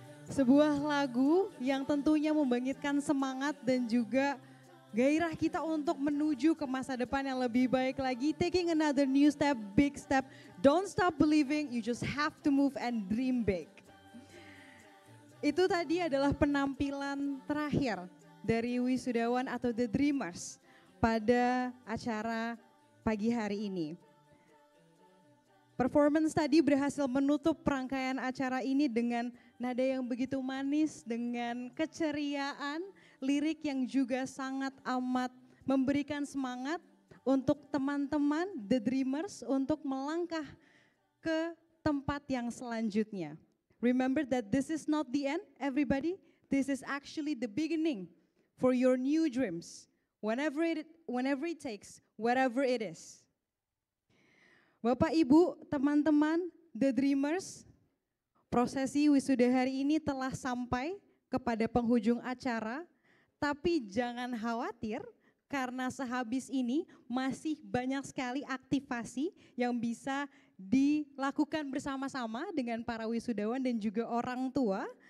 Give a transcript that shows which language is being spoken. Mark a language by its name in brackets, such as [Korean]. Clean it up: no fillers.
[Indonesian] Sebuah lagu yang tentunya membangkitkan semangat dan juga gairah kita untuk menuju ke masa depan yang lebih baik lagi. [English] Taking another new step, big step. Don't stop believing, you just have to move and dream big. [Indonesian] Itu tadi adalah penampilan terakhir dari wisudawan atau The Dreamers pada acara pagi hari ini. Performance tadi berhasil menutup rangkaian acara ini dengan nada yang begitu manis, dengan keceriaan, lirik yang juga sangat amat memberikan semangat untuk teman-teman The Dreamers untuk melangkah ke tempat yang selanjutnya. [English] Remember that this is not the end, everybody. This is actually the beginning for your new dreams, whenever it takes, whatever it is. [Indonesian] Bapak, Ibu, teman-teman, The Dreamers, prosesi wisuda hari ini telah sampai kepada penghujung acara, tapi jangan khawatir karena sehabis ini masih banyak sekali aktivasi yang bisa dilakukan bersama-sama dengan para wisudawan dan juga orang tua.